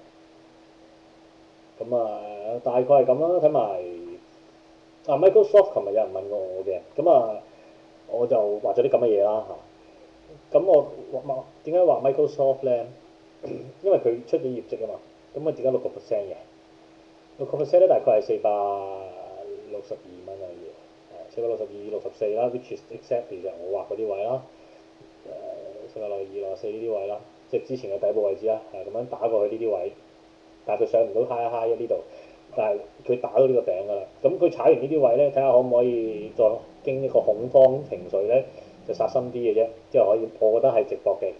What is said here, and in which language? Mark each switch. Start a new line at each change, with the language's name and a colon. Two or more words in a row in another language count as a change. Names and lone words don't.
Cantonese: 咁啊，大概係咁啦，睇埋。Microsoft 琴日有人問過我嘅，咁啊我就畫咗啲咁嘅嘢啦嚇。咁我點解畫 Microsoft 咧？因為佢出咗業績啊嘛，咁啊點解6%嘅？6%咧大概係462蚊啊嘢，462、64啦 ，
English: which is exactly
Cantonese: 就我畫嗰啲位啦，462、64呢啲位啦，即係之前嘅底部位置啦，係咁樣打過去呢啲位，但係佢上唔到
English: high high
Cantonese: 呢度。但係佢打到呢個頂㗎啦，咁佢踩完呢啲位咧，睇下可唔可以再經一個恐慌情緒咧，就殺深啲嘅啫，之後可以，我覺得係直博嘅。